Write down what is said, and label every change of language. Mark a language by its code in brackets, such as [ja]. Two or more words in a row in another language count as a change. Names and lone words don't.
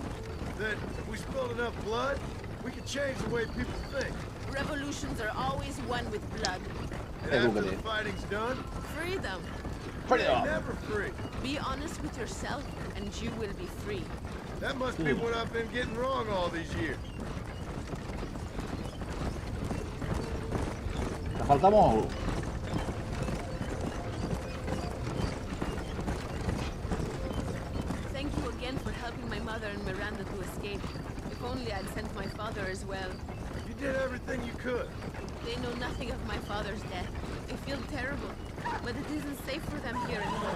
[en] That if we spilled enough blood, we could change the way people think. Revolutions are always won with blood. And after the fighting's done, Freedom. they're never free. Be honest with yourself, and you will be free. That must be what I've been getting wrong all these years. [ca] Te falta molt. [en] Thank you again for helping my mother and Miranda to escape. If only I'd sent my father as well. You did everything you could. They know nothing of my father's death. They feel terrible, but it isn't safe for them here at home.